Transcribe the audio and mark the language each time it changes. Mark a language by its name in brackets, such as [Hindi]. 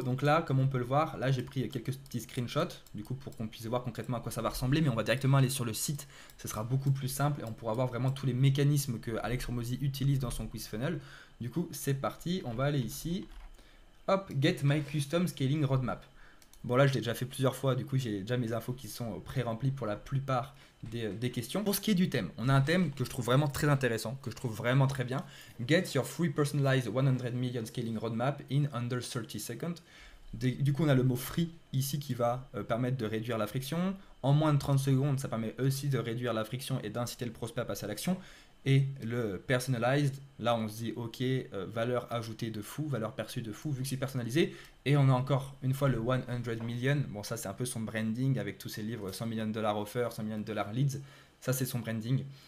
[French] Donc là, comme on peut le voir, là j'ai pris quelques petits screenshots, du coup pour qu'on puisse voir concrètement à quoi ça va ressembler, mais on va directement aller sur le site, ce sera beaucoup plus simple et on pourra voir vraiment tous les mécanismes que Alex Hormozi utilise dans son quiz funnel. Du coup, c'est parti, on va aller ici, hop, [English] get my custom scaling roadmap. [French] Bon là je l'ai déjà fait plusieurs fois, du coup j'ai déjà mes infos qui sont pré-remplies pour la plupart des questions. Pour ce qui est du thème, on a un thème que je trouve vraiment très intéressant, que je trouve vraiment très bien. [English] Get your free personalized 100 million scaling roadmap in under 30 seconds. [French] Du coup on a le mot free ici qui va permettre de réduire la friction. En moins de 30 secondes, ça permet aussi de réduire la friction et d'inciter le prospect à passer à l'action. Et le personalized, là on se dit ok, valeur ajoutée de fou, valeur perçue de fou, vu que c'est personnalisé. Et on a encore une fois le 100 million, bon ça c'est un peu son branding avec tous ses livres, 100 millions de dollars offer, 100 millions de dollars leads, ça c'est son branding.